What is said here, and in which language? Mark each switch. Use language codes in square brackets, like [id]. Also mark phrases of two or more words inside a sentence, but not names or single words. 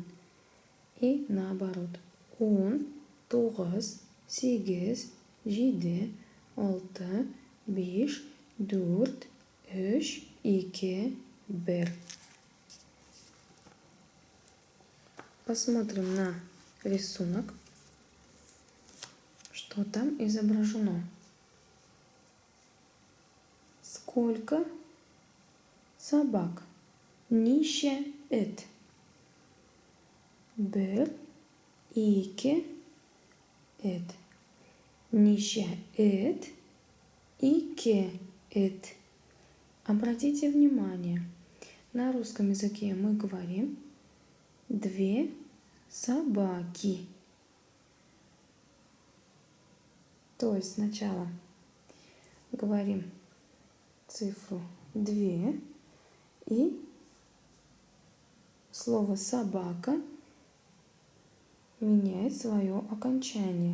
[ru] И наоборот. 10, 9, 8, 7, 6, 5, 4, 3, 2, 1. Посмотрим на рисунок, что там изображено. Сколько собак? [kk] Нище эт. 1, 2, эт. Нище эт, 2 эт. [ru] Обратите внимание, на русском языке мы говорим 2 собаки. То есть сначала говорим цифру 2 и слово собака меняет свое окончание.